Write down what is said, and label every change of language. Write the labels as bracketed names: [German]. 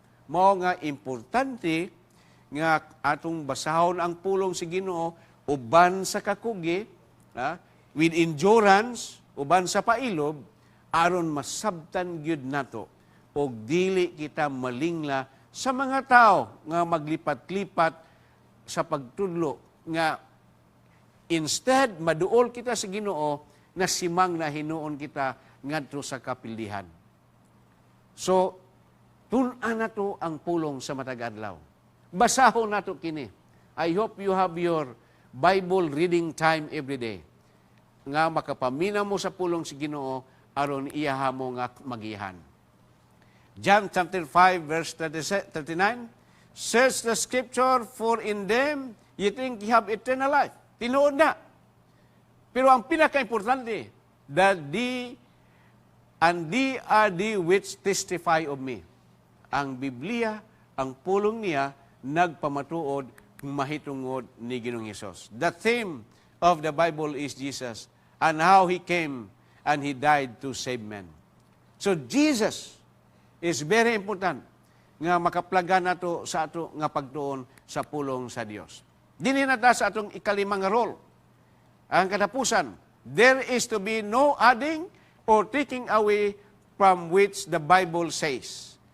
[Cebuano] Mao nga importante nga atong basahon ang pulong si Ginoo uban sa kakugi, [English] with endurance, [Cebuano] uban sa pailob, aron masabtan gyud nato o dili kita malingla sa mga tao nga maglipat-lipat sa pagtudlo nga instead maduol kita sa Ginoo na simang na hinuon kita ngadto sa kapildihan. So tun-an nato ang pulong sa matag adlaw. Basahon nato kini. [English] I hope you have your Bible reading time every day. [Cebuano] Nga makapamina mo sa pulong si Ginoo aron iyaha mo nga magihan. [English] John chapter 5 verse 39, search the scripture for in them you think you have eternal life. [Cebuano] Tinuod na. Pero ang pinaka-importante, [English] that they are the which testify of me. [Cebuano] Ang Biblia, ang pulong niya, nagpamatuod, mahitungod ni Ginoong Hesus. [English] The theme of the Bible is Jesus and how He came and He died to save men. So Jesus is very important [Cebuano] nga makaplagan nato sa ato nga pagtuon sa pulong sa Dios. Dinhi na ta sa atong ikalimang role. Ang katapusan, [English] there is to be no adding or taking away from which the Bible says.